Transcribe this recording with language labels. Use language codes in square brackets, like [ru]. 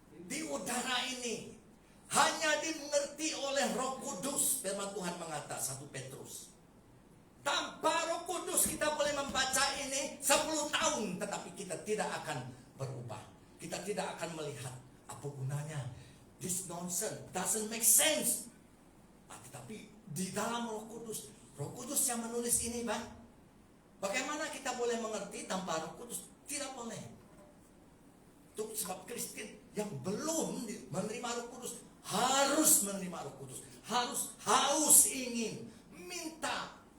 [ms] Di udara ini. Hanya dimengerti oleh Roh Kudus. Firman Tuhan mengatakan 1 Petrus. Tanpa Roh Kudus kita boleh membaca ini 10 tahun. Tetapi kita tidak akan berubah. Kita tidak akan melihat apa gunanya. [en] This nonsense doesn't make sense. [ms] Tetapi di dalam Roh Kudus yang menulis ini, Bang. Bagaimana kita boleh mengerti tanpa Roh Kudus? Tidak boleh. Itu sebab Kristen yang belum menerima Roh Kudus harus menerima Roh Kudus, harus haus ingin minta.